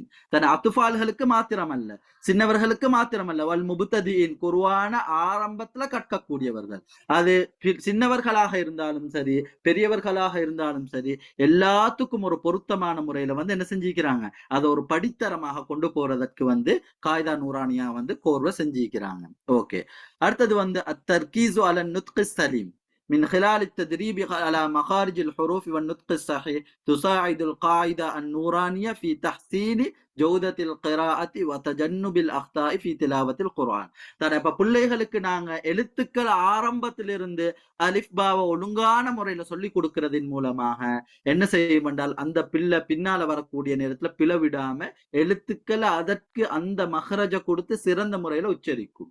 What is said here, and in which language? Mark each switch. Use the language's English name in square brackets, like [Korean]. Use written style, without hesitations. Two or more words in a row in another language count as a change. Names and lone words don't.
[Tamil] தானே அத்ஃபால்களுக்கு மாத்திரமல்ல, சின்னவர்களுக்கு மாத்திரமல்ல, [Arabic] والمبتدئين [Tamil] குர்ஆன ஆரம்பத்துல கற்கக்கூடியவர்கள், அது சின்னவர்களாக இருந்தாலும் சரி பெரியவர்களாக இருந்தாலும் சரி எல்லாத்துக்கும் ஒரு பொருத்தமான முறையில வந்து என்ன செஞ்சுக்கிறாங்க, அதை ஒரு படித்தரமாக கொண்டு போறதற்கு வந்து காய்தா நூரானியா வந்து கோர்வை செஞ்சிக்கிறாங்க. ஓகே, அடுத்தது வந்து [Arabic] التركيز على النطق السليم من خلال التدريب على مخارج الحروف والنطق الصحيح تساعد القاعدة النورانية في تحسين جودة القراءة وتجنب الأخطاء في تلاوة القرآن. [Tamil] இப்ப பிள்ளைகளுக்கு நாங்க எழுத்துக்கள் ஆரம்பத்திலிருந்து அலிஃப் பாவை ஒழுங்கான முறையில சொல்லி கொடுக்கறதின் மூலமாக என்ன செய்யும் என்றால் அந்த பிள்ளை பின்னால வரக்கூடிய நேரத்துல பிளவிடாம எழுத்துக்களை அதற்கு அந்த மகரஜ கொடுத்து சிறந்த முறையில உச்சரிக்கும்.